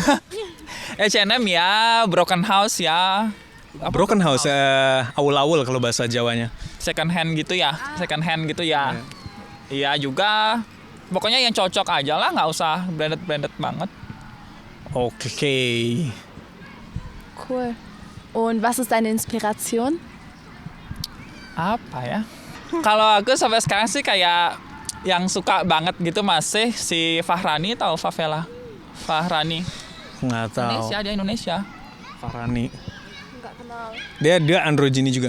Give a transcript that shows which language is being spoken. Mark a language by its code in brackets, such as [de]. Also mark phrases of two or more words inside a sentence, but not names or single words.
[id] H&M ya, Broken House ya. Broken House, awul-awul kalau bahasa Jawanya. [en] Second hand [id] gitu ya. Iya juga. Pokoknya yang cocok aja lah, nggak usah branded banget. Oke. Cool. [de] Und was ist deine Inspiration? [id] Apa ya? Kalau aku sampai sekarang sih kayak yang suka banget gitu masih si Fahrani atau Favela. Fahrani. Nggak tahu. Indonesia, dia Indonesia. Farani. Enggak kenal. Dia androgyny juga.